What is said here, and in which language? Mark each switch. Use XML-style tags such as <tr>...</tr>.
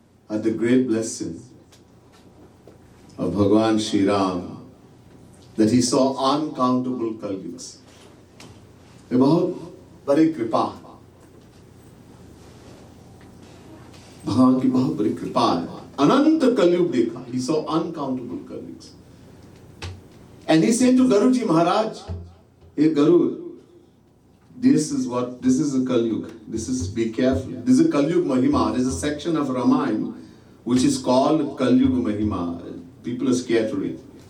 <en>had the great blessing of Bhagavan Shri Ram that he saw uncountable Kalyugs.</en> <hi>ये बहुत बड़ी कृपा, भगवान की बहुत बड़ी कृपा है. अनंत कलयुग देखा.</hi> <en>He saw uncountable Kalyugs. And he said to Garuji Maharaj, hey Garu, this is a Kalyug. Be careful. This is a Kalyug Mahima. There's a section of Ramayana which is called Kalyug Mahima. People are scared to read.</en>